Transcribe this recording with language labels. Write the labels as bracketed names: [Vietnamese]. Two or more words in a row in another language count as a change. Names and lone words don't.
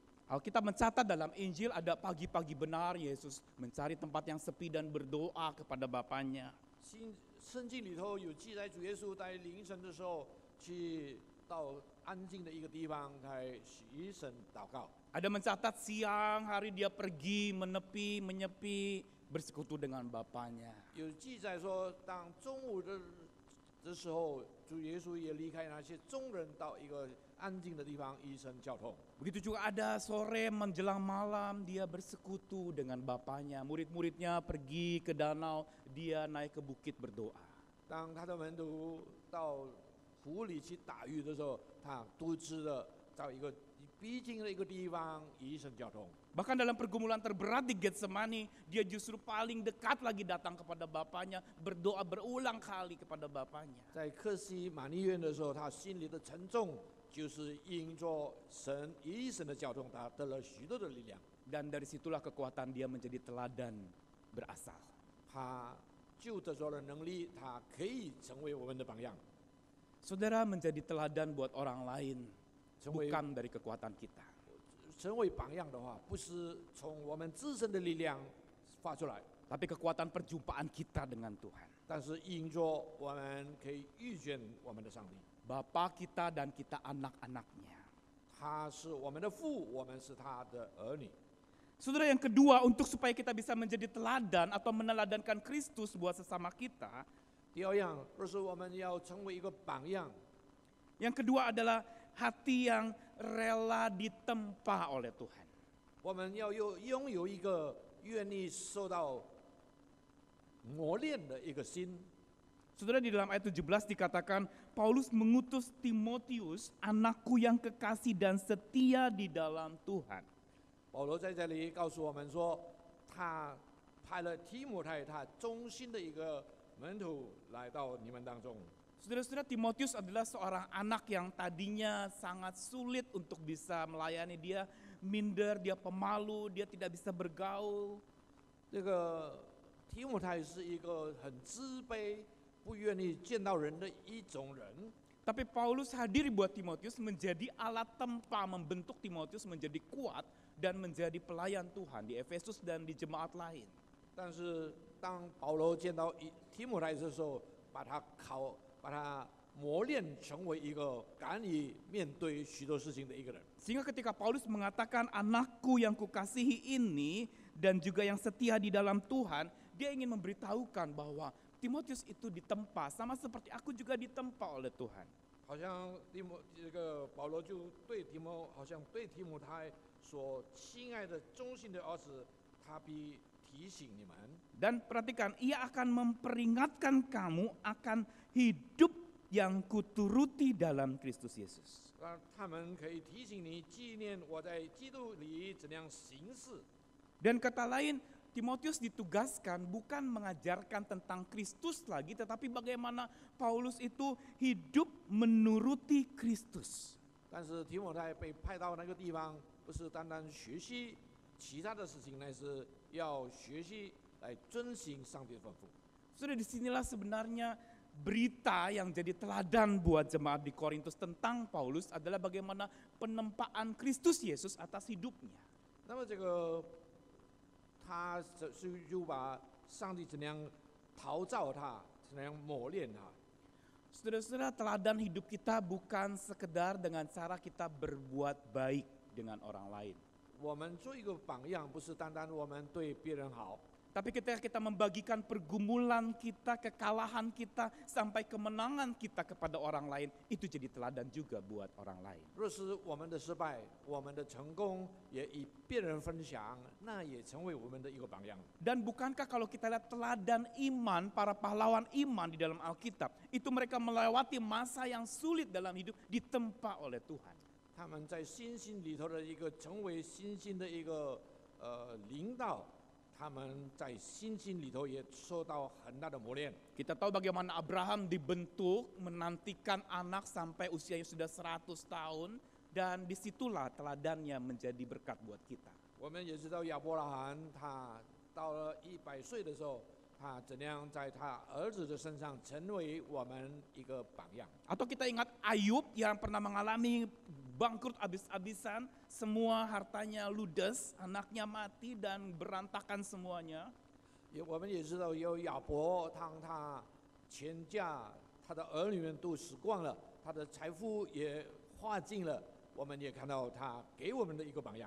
[Indonesian] Alkitab mencatat dalam Injil ada pagi-pagi benar Yesus mencari tempat yang sepi dan berdoa kepada Bapanya. [Chinese] 圣经里头有记载，主耶稣在凌晨的时候去到安静的一个地方，来许神祷告。 [Indonesian] Ada mencatat siang hari dia pergi menepi, menyepi, bersekutu dengan Bapanya. [Chinese] 有记载说，当中午的时候，主耶稣也离开那些众人，到一个安静的地方，与神交通。 [Indonesian] Begitu juga ada sore menjelang malam dia bersekutu dengan Bapanya. Murid-muridnya pergi ke danau, dia naik ke bukit berdoa. [Chinese] 当他的门徒到湖里去打鱼的时候，他独自的到一个必经的一个地方，与神交通。 [Indonesian] Bahkan dalam pergumulan terberat di Getsemani, dia justru paling dekat lagi datang kepada Bapanya, berdoa berulang kali kepada Bapanya. [Chinese] 在克西马尼园的时候，他心里的沉重，就是因着神与神的交通，他得了许多的力量。 [Indonesian] Dan dari situlah kekuatan dia menjadi teladan berasal. [Chinese] 他就得着了能力，他可以成为我们的榜样， [Indonesian] Saudara, menjadi teladan buat orang lain, [Chinese] 成为 [Indonesian] bukan dari kekuatan kita. [Chinese] 成为榜样的话，不是从我们自身的力量发出来， [Indonesian] Tapi kekuatan perjumpaan kita dengan Tuhan. [Chinese] 但是因着我们可以遇见我们的上帝， [Indonesian] Bapa kita dan kita anak-anaknya. [Chinese] 他是我们的父，我们是他的儿女。 [Indonesian] Saudara, yang kedua, untuk supaya kita bisa menjadi teladan atau meneladankan Kristus buat sesama kita, [Chinese] 第二样，若是我们要成为一个榜样， [Indonesian] yang kedua adalah hati yang rela ditempa oleh Tuhan. [Chinese] 我们要拥有一个愿意受到磨练的一个心。 [Indonesian] Saudara, di dalam ayat 17 dikatakan, Paulus mengutus Timotius, anakku yang kekasih dan setia di dalam Tuhan. [Chinese] 保罗在这里告诉我们说，他派了提摩太，他忠心的一个门徒来到你们当中。 [Indonesian] Saudara-saudara, Timotius adalah seorang anak yang tadinya sangat sulit untuk bisa melayani. Dia minder, dia pemalu, dia tidak bisa bergaul. [Chinese] 这个提摩太是一个很自卑、不愿意见到人的一种人。 [Indonesian] Tapi Paulus hadir buat Timotius menjadi alat tempa, membentuk Timotius menjadi kuat dan menjadi pelayan Tuhan di Efesus dan di jemaat lain. [Chinese] 但是当保罗见到提摩太的时候，把他磨练成为一个敢于面对许多事情的一个人。 [Indonesian] Sehingga ketika Paulus mengatakan anakku yang kukasihi ini dan juga yang setia di dalam Tuhan, dia ingin memberitahukan bahwa Timotius itu ditempa, sama seperti aku juga ditempa oleh Tuhan. [Chinese] 好像保罗就好像对提摩太说：“亲爱的忠心的儿子，他必提醒你们。” [Indonesian] Dan perhatikan, ia akan memperingatkan kamu akan hidup yang kuturuti dalam Kristus Yesus. [Chinese] 让他们可以提醒你，纪念我在基督里怎样行事。 [Indonesian] Dan kata lain, Timotius ditugaskan bukan mengajarkan tentang Kristus lagi, tetapi bagaimana Paulus itu hidup menuruti Kristus. [Chinese] 但是提摩太被派到那个地方，不是单单学习其他的事情，乃是要学习来遵行上帝的吩咐。 [Indonesian] Sudah disinilah sebenarnya berita yang jadi teladan buat jemaat di Korintus tentang Paulus adalah bagaimana penempaan Kristus Yesus atas hidupnya. [Chinese] 那么这个他就把上帝怎样陶造他，怎样磨练他。 [Indonesian] Saudara-saudara, teladan hidup kita bukan sekedar dengan cara kita berbuat baik dengan orang lain. [Chinese] 我们做一个榜样，不是单单我们对别人好， [Indonesian] Tapi ketika kita membagikan pergumulan kita, kekalahan kita, sampai kemenangan kita kepada orang lain, itu jadi teladan juga buat orang lain. [Chinese] 若是我们的失败、我们的成功也与别人分享，那也成为我们的一个榜样。 [Indonesian] Dan bukankah kalau kita lihat teladan iman, para pahlawan iman di dalam Alkitab, itu mereka melewati masa yang sulit dalam hidup ditempa oleh Tuhan. [Chinese] 他们在信心里头的一个成为信心的一个领导，他们在信心里头也受到很大的磨练。 [Indonesian] Kita tahu bagaimana Abraham dibentuk menantikan anak sampai usianya sudah 100 tahun, dan disitulah teladannya menjadi berkat buat kita. [Chinese] 我们也知道亚伯拉罕，他到了100岁的时候，他怎样在他儿子的身上成为我们一个榜样。 [Indonesian] Atau kita ingat Ayub yang pernah mengalami bangkrut habis-habisan, semua hartanya ludes, anaknya mati dan berantakan semuanya. [Chinese] 我们也知道有亚伯，当他全家他的儿女们都死光了，他的财富也花尽了，我们也看到他给我们的一个榜样。